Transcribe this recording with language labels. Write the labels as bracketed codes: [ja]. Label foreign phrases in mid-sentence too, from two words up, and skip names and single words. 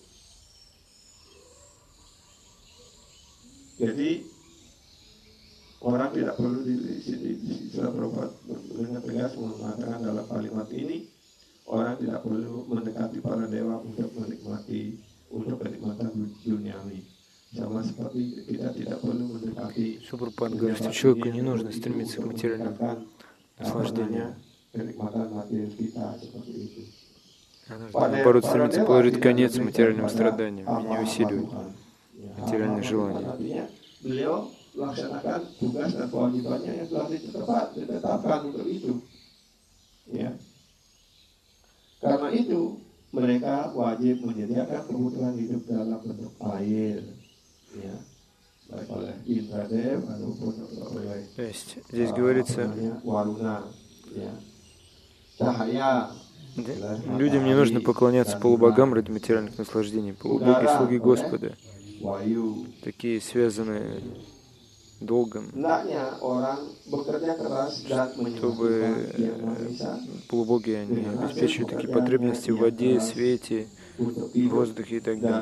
[id] Jadi orang tidak perlu di Prabhupada dengan tegas mengatakan dalam kalimat ini, orang tidak perlu mendekati para dewa untuk kenikmatan duniawi. Sama seperti kita tidak perlu mendekati. [ru] Прабхупада говорит, что человеку не нужно стремиться к материальным наслаждениям. [id] Kenikmatan materi kita seperti itu. [ru] Наоборот, стремиться положить конец материальным страданиям и не усиливать материальные желания. [id] Beliau laksanakan tugas dan kewajibannya yang telah ditetapkan untuk itu. Ya. Karena itu mereka wajib menyediakan kebutuhan hidup dalam bentuk air, ya, baik oleh Indradev ataupun oleh. [ru] То есть здесь говорится, [id] Waruna, ya. Cahaya. [ru] Людям не нужно поклоняться полубогам ради материальных наслаждений. Полубоги — слуги Господа, такие связанные долгом, чтобы полубоги они обеспечивают такие потребности в воде, свете, воздухе и так далее.